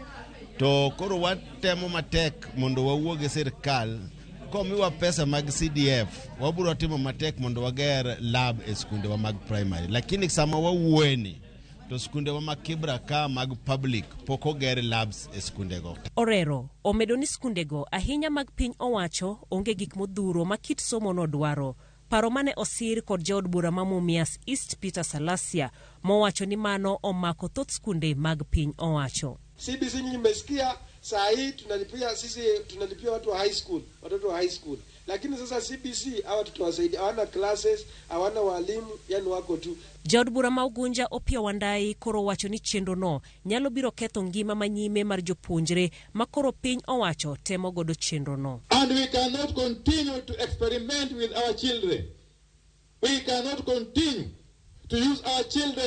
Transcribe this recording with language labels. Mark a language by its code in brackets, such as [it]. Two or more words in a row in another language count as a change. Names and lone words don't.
[luo] To koro watemo matek mondo wawuog e sirkal komiwa pesa mag CDF waburo timo matek mondo wager lab e skunde wa mag primary, lakini sama wawueni to skunde wa mag Kibra ka mag public poko ger labs e skunde go. Orero omedo ni skunde go ahinya mag piny owacho onge gik modhuro ma kit somo no dwaro. Paro mane osir kod jaod bura ma Mumias East Peter Salasia mowacho ni mano omako thoth skunde mag piny owacho. [sw] CBC nimesikia saa hii tunalipia watu wa [en] high school, [sw] watoto wa [en] high school. [sw] Lakini sasa CBC hawa tutawasaidia, hawana classes, hawana walimu, yani wako tu. [luo] Jaod bura ma Ugunja Opia Wandai koro wacho ni chendo no nyalo biro ketho ngima manyime mar jopuonjre makoro piny owacho temo godo chendo no. [en] And we cannot continue to experiment with our children. We cannot continue to use our children